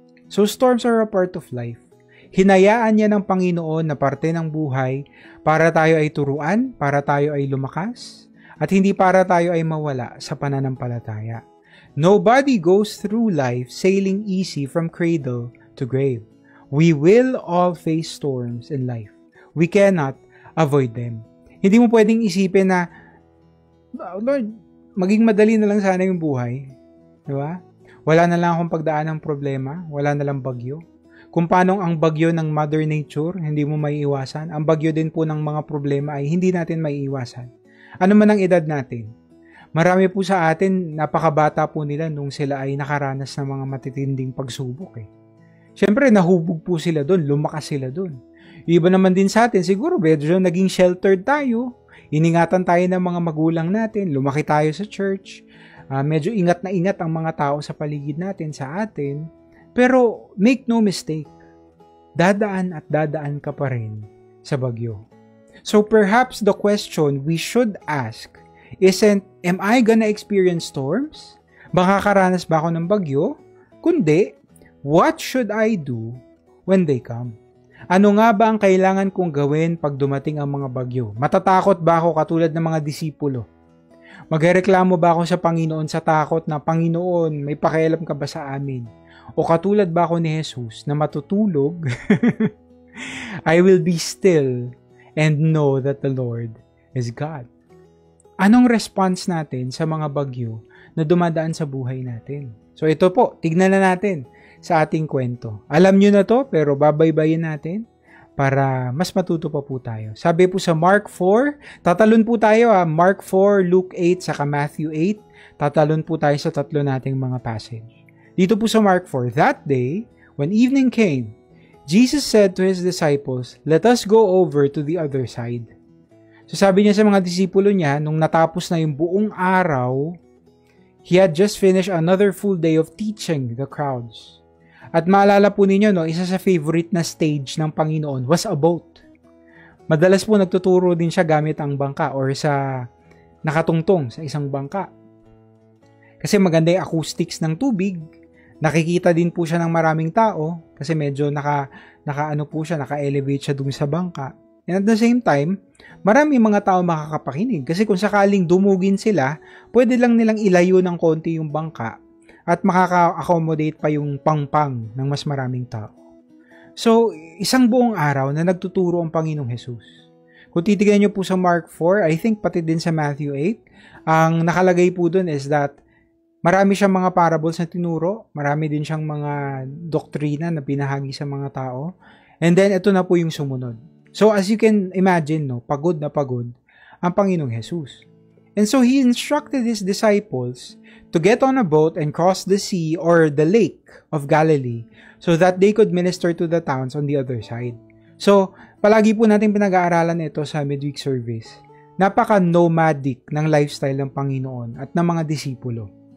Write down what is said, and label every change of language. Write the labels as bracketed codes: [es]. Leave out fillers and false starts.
[en] So storms are a part of life. [tl] Hinayaan niya ng Panginoon na parte ng buhay para tayo ay turuan, para tayo ay lumakas, at hindi para tayo ay mawala sa pananampalataya. [en] Nobody goes through life sailing easy from cradle to grave. We will all face storms in life. We cannot avoid them. [tl] Hindi mo pwedeng isipin na, Lord, maging madali na lang sana yung buhay. Diba? Wala na lang akong pagdaan ng problema, wala na lang bagyo. Kung paano ang bagyo ng Mother Nature, hindi mo maiiwasan. Ang bagyo din po ng mga problema ay hindi natin maiiwasan. Ano man ang edad natin. Marami po sa atin, napakabata po nila nung sila ay nakaranas ng mga matitinding pagsubok. Siyempre, nahubog po sila doon, lumakas sila doon. Yung iba naman din sa atin, siguro medyo naging sheltered tayo. Iningatan tayo ng mga magulang natin. Lumaki tayo sa church. Medyo ingat na ingat ang mga tao sa paligid natin, sa atin. Pero [en] make no mistake, [tl] dadaan at dadaan ka pa rin sa bagyo. [en] So perhaps the question we should ask isn't, am I gonna experience storms? [tl] Makakaranas ba ako ng bagyo? [en] Kundi, what should I do when they come? [tl] Ano nga ba ang kailangan kong gawin pag dumating ang mga bagyo? Matatakot ba ako katulad ng mga disipulo? Magreklamo ba ako sa Panginoon sa takot na, Panginoon, may pakialam ka ba sa amin? O katulad ba ako ni Jesus na matutulog? [en] I will be still and know that the Lord is God. [tl] Anong response natin sa mga bagyo na dumadaan sa buhay natin? So ito po, tignan na natin sa ating kwento. Alam nyo na to, pero babaybayin natin para mas matuto pa po tayo. Sabi po sa Mark 4, tatalon po tayo Mark 4, Luke 8, saka Matthew 8. Tatalon po tayo sa tatlo nating mga passage. Dito po sa [en] Mark 4, that day, when evening came, Jesus said to His disciples, "Let us go over to the other side." [tl] So sabi niya sa mga disipulo niya, nung natapos na yung buong araw, [en] He had just finished another full day of teaching the crowds. [tl] At maalala po ninyo, isa sa favorite na stage ng Panginoon [en] was a boat. [tl] Madalas po nagtuturo din siya gamit ang bangka or sa nakatungtong sa isang bangka. Kasi maganda yung acoustics ng tubig. Nakikita din po siya ng maraming tao kasi medyo naka-elevate siya dun sa bangka. [en] And at the same time, [tl] maraming mga tao makakapakinig kasi kung sakaling dumugin sila, pwede lang nilang ilayo ng konti yung bangka at makaka-accommodate pa yung pangpang ng mas maraming tao. So, isang buong araw na nagtuturo ang Panginoong Jesus. Kung titignan nyo po sa Mark 4, [en] I think [tl] pati din sa Matthew 8, ang nakalagay po dun is that marami siyang mga parables na tinuro, marami din siyang mga doktrina na pinahagi sa mga tao, and then ito na po yung sumunod. So, [en] as you can imagine, [tl] pagod na pagod ang Panginoong Jesus. [en] And so, He instructed His disciples to get on a boat and cross the sea or the lake of Galilee so that they could minister to the towns on the other side. [tl] So, palagi po natin pinag-aaralan ito sa midweek service. Napaka-nomadic ng lifestyle ng Panginoon at ng mga disipulo.